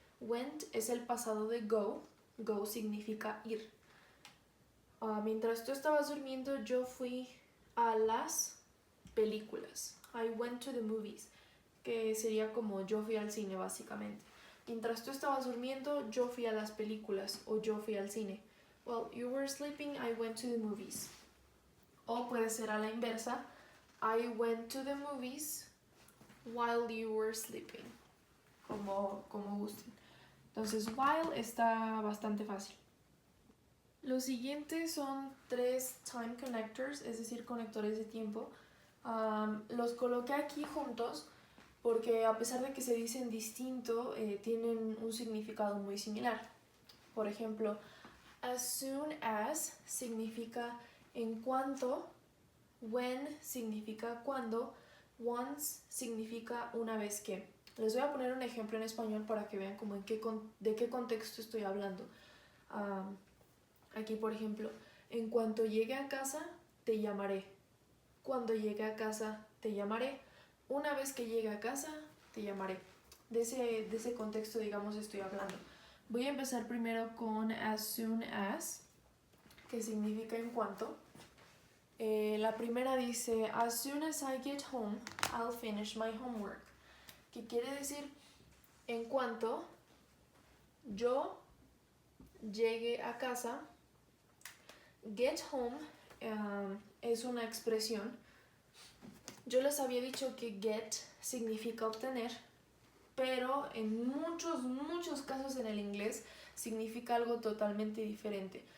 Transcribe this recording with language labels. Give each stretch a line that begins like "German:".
Spanish: Went es el pasado de go. Go significa ir. Mientras tú estabas durmiendo, yo fui a las películas.
English: I went to the movies,
Spanish: que sería como yo fui al cine básicamente. Mientras tú estabas durmiendo, yo fui a las películas o yo fui al cine.
English: While you were sleeping, I went to the movies.
Spanish: O puede ser a la inversa.
English: I went to the movies while you were sleeping.
Spanish: Como gusten. Entonces, while está bastante fácil. Los siguientes son 3 time connectors, es decir, conectores de tiempo. Los coloqué aquí juntos porque a pesar de que se dicen distinto, tienen un significado muy similar. Por ejemplo, as soon as significa en cuanto, when significa cuando, once significa una vez que. Les voy a poner un ejemplo en español para que vean como de qué contexto estoy hablando. Aquí, por ejemplo, en cuanto llegue a casa, te llamaré. Cuando llegue a casa, te llamaré. Una vez que llegue a casa, te llamaré. De ese contexto, digamos, estoy hablando. Voy a empezar primero con as soon as, que significa en cuanto. La primera dice,
English: as soon as I get home, I'll finish my homework.
Spanish: Que quiere decir, en cuanto yo llegue a casa. Get home es una expresión. Yo les había dicho que get significa obtener, pero en muchos casos en el inglés significa algo totalmente diferente.